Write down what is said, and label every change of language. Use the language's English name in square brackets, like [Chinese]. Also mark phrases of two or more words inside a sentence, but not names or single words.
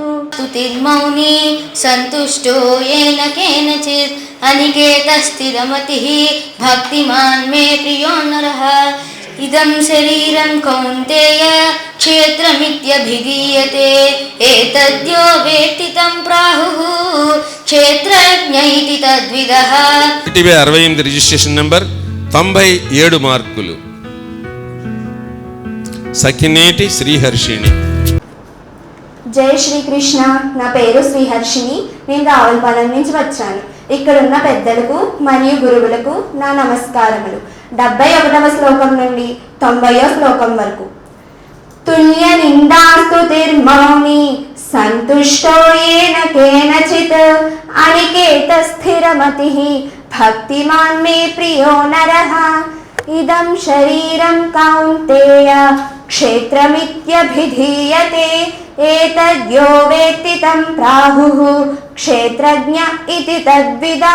[Sanskrit] स्तुतिर्मौनी संतुष्टो येन केनचित् अनिकेतस्थिरमतिः भक्तिमान् मे प्रियो नरः इदं शरीरं कौन्तेय क्षेत्रमित्यभिधीयते एतद्यो वेत्ति तं प्राहुः क्षेत्रज्ञ इति तद्विदः। [Telugu] 68 [English] registration number [Telugu] 97 మార్కులు సఖినేటి శ్రీహర్షిణి. జై శ్రీకృష్ణ. నా పేరు శ్రీహర్షిణి. నేను రావులపాలెం నుంచి వచ్చాను. ఇక్కడున్న పెద్దలకు మరియు గురువులకు నా నమస్కారములు. 71వ శ్లోకం నుండి 90వ శ్లోకం వరకు. [Sanskrit] తుల్య నిందాస్తుతిర్మౌని సంతుష్టో येन केनचित् अनिकेत स्थिरमतिः भक्तिमान् मे प्रियो नरः इदं शरीरं कौन्तेय क्षेत्रमित्यभिधीयते एतद्यो वेत्ति तं प्राहुः क्षेत्रज्ञ इति तद्विदः।